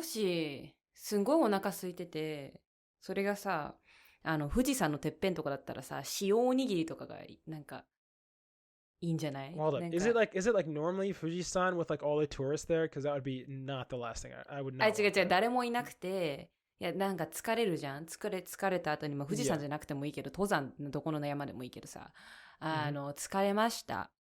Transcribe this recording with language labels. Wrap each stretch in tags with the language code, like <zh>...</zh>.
<ja>もしすんごいお腹空いてて、それがさ、富士山のてっぺんとかだったらさ、塩おにぎりとかがなんかいいんじゃない？</ja> <en>Hold up. Is it like normally Fujisan with like all the tourists there? Because that would be not the last thing I would not.</en> <ja>違う誰もいなくて。いやなんか疲れるじゃん。疲れた後に、まあ、富士山じゃなくてもいいけど、登山のどこの山でもいいけどさ、疲れました。</ja>